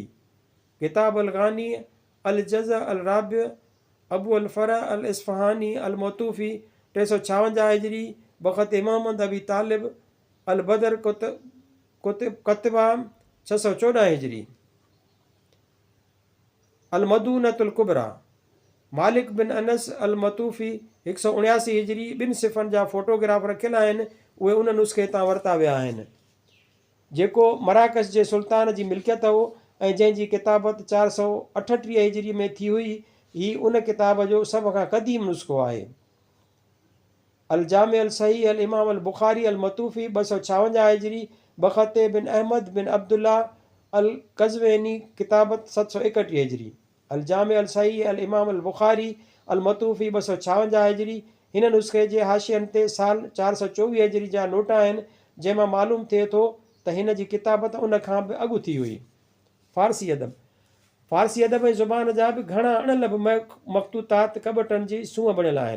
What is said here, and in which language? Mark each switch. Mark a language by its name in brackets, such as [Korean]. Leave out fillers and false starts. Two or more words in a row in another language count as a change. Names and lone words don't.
[Arabic] كتاب الأغاني الجزء الرابع أبو الفرج الأصفهاني المتوفى 356 هجري بخط محمد أبي طالب البدر كتبه 614 هجري. المدونة الكبرى مالك بن أنس المتوفى 179 هجري. [Sindhi] ॿिनि सिफ़नि जा फ़ोटोग्राफ रखियल आहिनि, उहे उन नुस्खे तां वरिता विया आहिनि जेको मराकश जे सुल्तान जी मिल्कियत हो ऐं जंहिंजी किताबत 438 हिजरी में थी हुई। ही उन किताब जो सभ खां क़दीम नुस्ख़ो आहे। [Arabic] الجامع الصحيح الإمام البخاري المتوفى 256 هجري بخط بن أحمد بن عبد الله القزويني كتابة 761 هجري. الجامع الصحيح الإمام البخاري المتوفى 256 هجري. [Sindhi] हिन नुस्खे जे हाशियनि ते साल 424 हिजरी जा नोट आहिनि, जंहिंमां मालूम थिए थो त हिन जी किताबत उन खां बि अॻु थी हुई। फ़ारसी अदब ऐं ज़ुबान जा बि घणा अणलभ मख़तूतात कॿटनि जी सूंहं बणियल आहिनि।